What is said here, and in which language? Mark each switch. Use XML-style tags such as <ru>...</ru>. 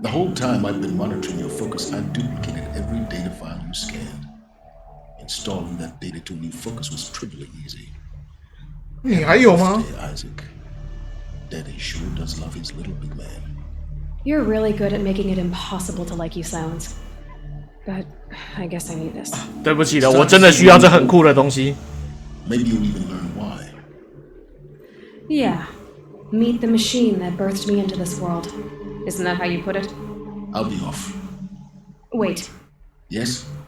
<en>The whole time I've been monitoring your focus, I've duplicated every data file you scanned. Installing that data to a new focus was trivially easy.</en> <zh>你还有吗</zh> <en>Isaac. Daddy sure does love his little big man. You're really good at making it impossible to like you, Silence. But I guess I need this.</en> <zh>对不起了，我真的需要这很酷的东西。</zh> <en>Maybe you'll even learn why. Yeah. Meet the machine that birthed me into this world. Isn't that how you put it? I'll be off. Wait. Yes?</en>